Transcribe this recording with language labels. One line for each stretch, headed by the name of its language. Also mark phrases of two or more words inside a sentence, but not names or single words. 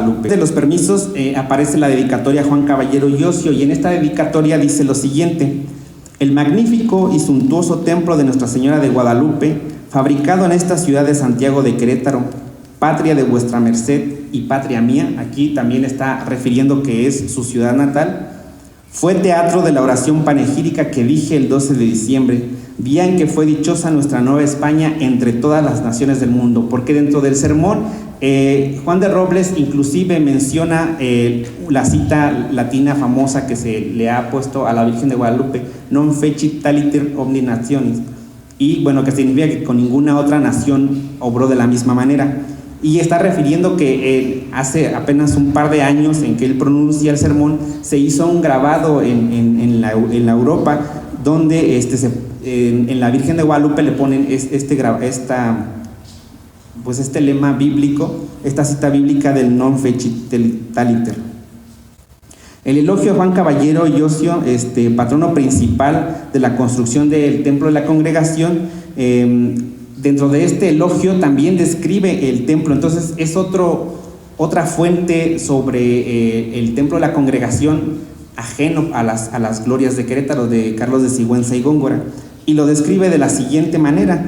Spanish: De los permisos aparece la dedicatoria a Juan Caballero y Ocio, y en esta dedicatoria dice lo siguiente: el magnífico y suntuoso templo de Nuestra Señora de Guadalupe, fabricado en esta ciudad de Santiago de Querétaro, patria de vuestra merced y patria mía, aquí también está refiriendo que es su ciudad natal, fue teatro de la oración panegírica que dije el 12 de diciembre, día en que fue dichosa nuestra Nueva España entre todas las naciones del mundo. Porque dentro del sermón, Juan de Robles inclusive menciona la cita latina famosa que se le ha puesto a la Virgen de Guadalupe,
Latin: non fecit taliter omni nationis,
Spanish: y bueno, que significa que con ninguna otra nación obró de la misma manera. Y está refiriendo que hace apenas un par de años en que él pronuncia el sermón, se hizo un grabado en la Europa, donde en la Virgen de Guadalupe le ponen este lema bíblico, esta cita bíblica del
Latin: non fecit taliter.
Spanish: El elogio a Juan Caballero y Ocio, patrono principal de la construcción del Templo de la Congregación, dentro de este elogio también describe el templo. Entonces es otra fuente sobre el Templo de la Congregación, ajeno a las glorias de Querétaro, de Carlos de Sigüenza y Góngora, y lo describe de la siguiente manera.